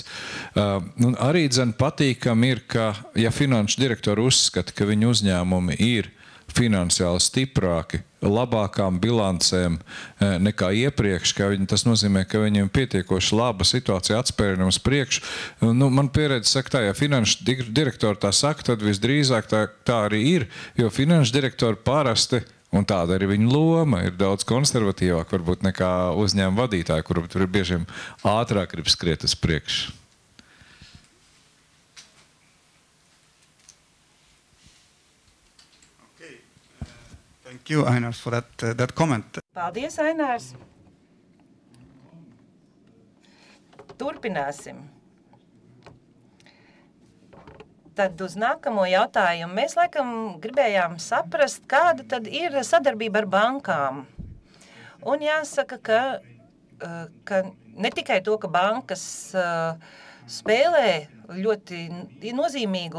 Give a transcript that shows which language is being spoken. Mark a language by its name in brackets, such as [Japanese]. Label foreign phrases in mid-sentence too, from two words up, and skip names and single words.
[Latvian] Un arī patīkami ir, ka, ja finanšu direktori uzskata, ka viņu uzņēmumi ir finansiāli stiprāki, labākām bilancēm nekā iepriekš, tas nozīmē, ka viņiem pietiekoši laba situācija atspērinam uz priekšu. Man pieredze saka tā, ja finanšu direktori tā saka, tad visdrīzāk tā arī ir, jo finanšu direktori parasti, un tāda arī viņa loma, ir daudz konservatīvāk varbūt nekā uzņēmuma vadītāji, kuri tur ir biežiem ātrāk grib skriet uz priekšu. [English] Thank you, Ainars, for that comment. [Latvian] Paldies, Ainārs. Turpināsim. Tad uz nākamo jautājumu mēs laikam gribējām saprast, kāda tad ir sadarbība ar bankām. Un jāsaka, ka ne tikai to, ka bankas spēlē ļoti nozīmīgu